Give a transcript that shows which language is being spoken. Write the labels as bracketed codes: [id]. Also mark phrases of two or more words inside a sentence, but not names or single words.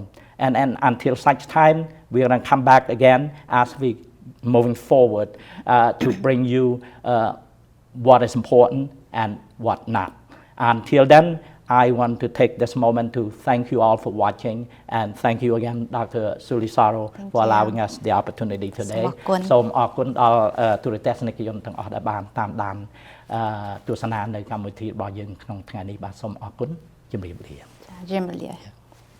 [en] And until such time, we're going to come back again as we moving forward to bring you what is important and what not. Until then, I want to take this moment to thank you all for watching, and thank you again, Dr. Suli Saro, for allowing us the opportunity today. [km] សូមអរគុណដល់ទូរទស្សនិកជនទាំងអស់ដែលបានតាមដានទស្សនានៅកម្មវិធីរបស់យើងក្នុងថ្ងៃនេះបាទសូមអរគុណជម្រាបលា